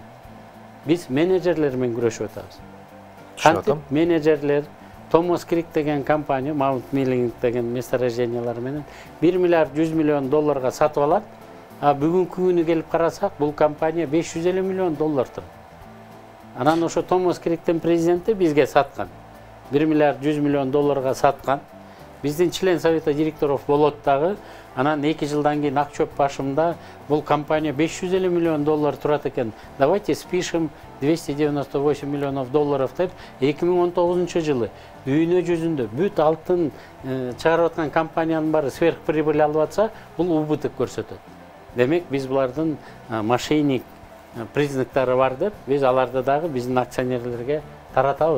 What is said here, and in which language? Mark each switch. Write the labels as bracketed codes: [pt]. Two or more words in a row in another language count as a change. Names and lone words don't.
[ky] Биз менеджерлер менен күрөшүп атабыз. Кантип менеджерлер Томас Крик деген компания, Маунт Миллинг деген месторождениялар менен 1 миллиард 100 миллион долларга сатып алат. А бүгүнкү күнү келип карасак, бул компания 550 миллион доллар турат. Анан ошо Томас Криктин президенти бизге саткан. 1 миллиард 100 миллион долларга саткан. Биздин [ru] член совета директоров [ky] болот дагы. Анан 2 жылдан кийин Акчоп башымда бул компания 550 миллион доллар турат экен. [ru] Давайте спишем 298 миллионов долларов [ky] деп 2019 жылы дүйнө жүзүндө бүт алтын чыгарып аткан компаниянын баары сверхприбыль алып атса, бул убыток көрсөтөт. Демек биз булардын мошенник признактары бар деп, биз аларды дагы биздин акционерлерге таратабыз.